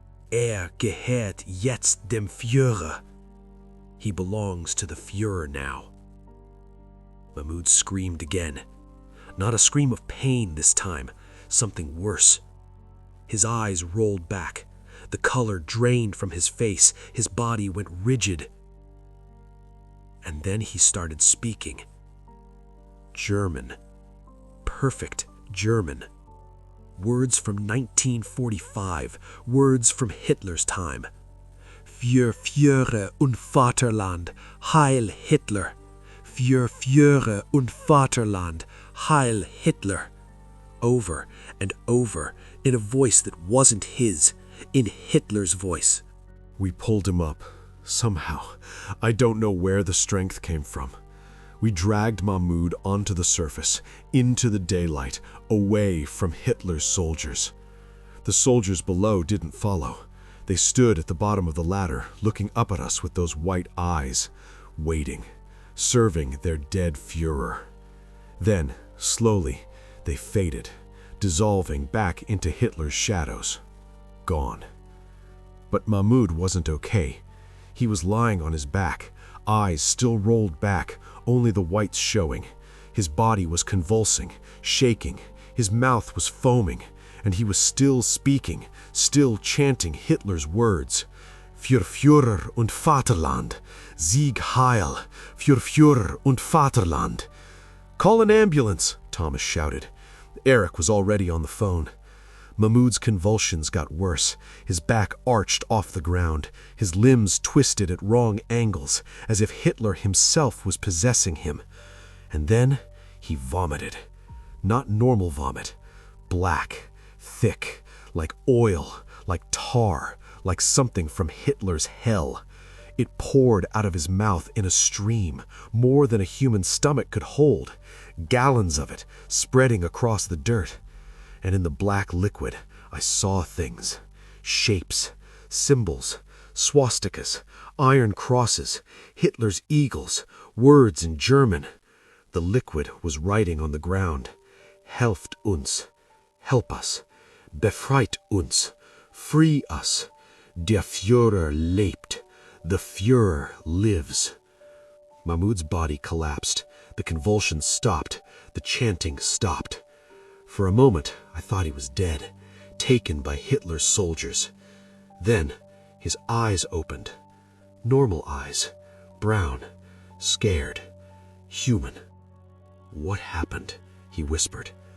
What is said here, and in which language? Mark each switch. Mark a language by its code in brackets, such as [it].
[de] Gehört jetzt dem Führer. [en] He belongs to the Führer now. Mahmoud screamed again. Not a scream of pain this time, something worse. His eyes rolled back. The color drained from his face. His body went rigid. And then he started speaking. German. Perfect German. Words from 1945. Words from Hitler's time. [de] Für Führer und Vaterland, Heil Hitler. Für Führer und Vaterland, Heil Hitler. [en] Over and over, in a voice that wasn't his, in Hitler's voice. We pulled him up, somehow. I don't know where the strength came from. We dragged Mahmoud onto the surface, into the daylight, away from Hitler's soldiers. The soldiers below didn't follow. They stood at the bottom of the ladder, looking up at us with those white eyes, waiting, serving their dead Führer. Then, slowly, they faded, dissolving back into Hitler's shadows. Gone. But Mahmoud wasn't okay. He was lying on his back, eyes still rolled back, only the whites showing. His body was convulsing, shaking, his mouth was foaming, and he was still speaking, still chanting Hitler's words. [de] Für Führer und Vaterland, Sieg Heil, für Führer und Vaterland. [en] Call an ambulance, Thomas shouted. Eric was already on the phone. Mahmoud's convulsions got worse. His back arched off the ground, his limbs twisted at wrong angles, as if Hitler himself was possessing him. And then he vomited. Not normal vomit. Black, thick, like oil, like tar, like something from Hitler's hell. It poured out of his mouth in a stream, more than a human stomach could hold, gallons of it spreading across the dirt. And in the black liquid, I saw things, shapes, symbols, swastikas, iron crosses, Hitler's eagles, words in German. The liquid was writing on the ground. [de] Helft uns, [en] help us, [de] befreit uns, [en] free us. [de] Der Führer lebt, [en] the Führer lives. Mahmoud's body collapsed. The convulsions stopped. The chanting stopped. For a moment, I thought he was dead, taken by Hitler's soldiers. Then, his eyes opened. Normal eyes, brown, scared, human. What happened? He whispered.